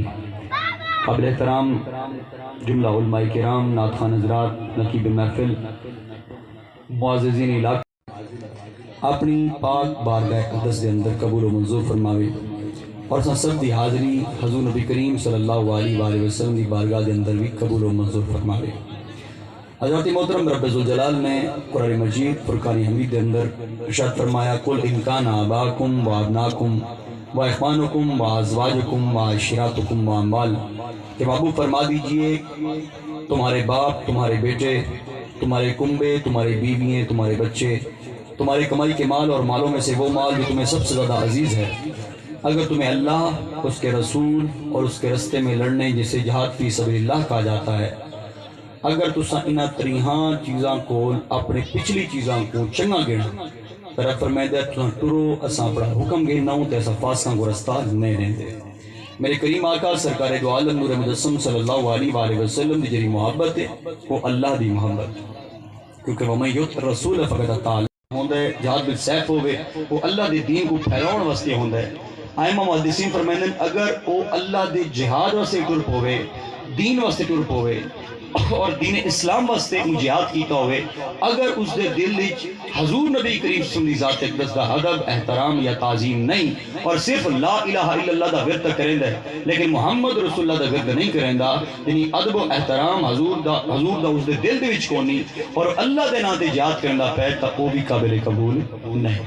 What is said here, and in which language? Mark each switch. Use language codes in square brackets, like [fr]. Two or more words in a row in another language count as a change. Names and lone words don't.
[ur] قابل احترام جملہ علماء کرام، نعت خوان حضرات، نقیب محفل، معززین علاقہ، اپنی پاک بارگاہ اقدس کے اندر قبول و منظور فرماوے، اور سب دی حاضری حضور نبی کریم [ar] صلی اللہ علیہ وآلہ وسلم [ur] دی بارگاہ کے اندر بھی قبول و منظور فرماوے۔ حضرت محترم رب ذوالجلال نے قرآن مجید فرقان حمید کے اندر ارشاد فرمایا، [ar] قل ان کان آباؤکم و ابناؤکم و اخوانکم و ازواجکم و عشیرتکم و اموال، [ur] کہ محبوب فرما دیجئے تمہارے باپ، تمہارے بیٹے، تمہارے کنبے، تمہاری بیوییں، تمہارے بچے، تمہارے کمائی کے مال اور مالوں میں سے وہ مال جو تمہیں سب سے زیادہ عزیز ہے، اگر تمہیں اللہ، اس کے رسول اور اس کے رستے میں لڑنے جسے [ar] جہاد فی سبیل اللہ [ur] کہا جاتا ہے، [skr] اگر تساں انہاں تریہاں چیزاں کو اپنے پچھلی چیزاں کو چنگا گنا، رب فرمائے تساں ٹرو، اساں بڑا حکم گنا ہوں تے اساں فاسقاں کو رستہ نہیں رہندے۔ میرے کریم آقا سرکار دو عالم نور مجسم [ar] صلی اللہ علیہ وآلہ وسلم [skr] دی جڑی محبت ہے وہ اللہ دی محبت، کیونکہ [ar] وَمَن يُطِعِ الرَّسُولَ فَقَدْ أَطَاعَ اللَّهَ [skr] ہوندا ہے، جہاد بالسیف ہوے وہ اللہ دے دین کو پھیلاؤن واسطے ہوندا ہے۔ ائمہ محدثین فرمائندے اگر وہ اللہ دے جہاد واسطے ٹر پوے، دین واسطے ٹر پوے اور دین اسلام واسطے جہاد کیتا ہوئے، اگر اس دے دل وچ حضور نبی کریم [ar] صلی اللہ علیہ وسلم [skr] دی ذات اقدس دا ادب، احترام یا تعظیم نہیں، اور صرف [ar] لا الہ الا اللہ [skr] دا ورد کریندا ہے لیکن [ar] محمد رسول اللہ [skr] دا ورد نہیں کریندا، یعنی ادب و احترام حضور دا اس دے دل دے وچ کونی، اور اللہ دے نام تے جہاد کرندا پے تا او بھی قابل قبول نہیں۔